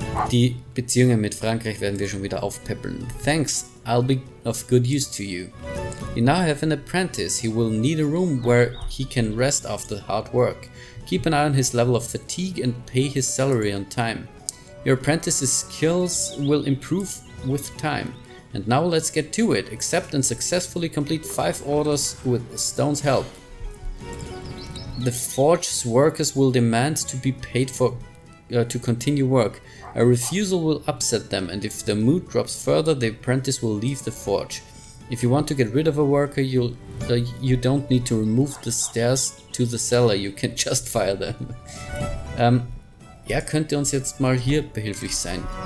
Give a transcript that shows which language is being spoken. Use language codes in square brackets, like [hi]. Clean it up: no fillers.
[de] Die Beziehungen mit Frankreich werden wir schon wieder aufpeppeln. [en] Thanks, I'll be of good use to you. You now have an apprentice. He will need a room where he can rest after hard work. Keep an eye on his level of fatigue and pay his salary on time. Your apprentice's skills will improve with time. And now let's get to it. Accept and successfully complete 5 orders with Stone's help. The forge's workers will demand to be paid to continue work. A refusal will upset them, and if the mood drops further, the apprentice will leave the forge. If you want to get rid of a worker, you don't need to remove the stairs to the cellar, you can just fire them. [de] Er könnte uns jetzt mal hier behilflich sein.